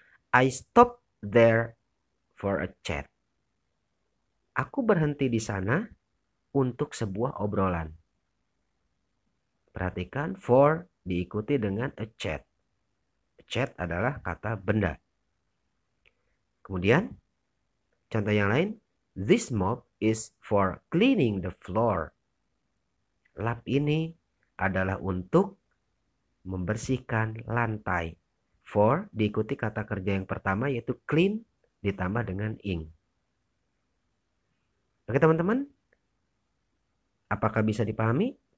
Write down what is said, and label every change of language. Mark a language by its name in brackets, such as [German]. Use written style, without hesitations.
[English] I stopped there for a chat. [Indonesian] Aku berhenti di sana untuk sebuah obrolan. Perhatikan for diikuti dengan a chat. A chat adalah kata benda. Kemudian contoh yang lain. [English] This mop is for cleaning the floor. [Indonesian] Lap ini adalah untuk membersihkan lantai. For diikuti kata kerja yang pertama yaitu clean ditambah dengan ing. Oke teman-teman, apakah bisa dipahami?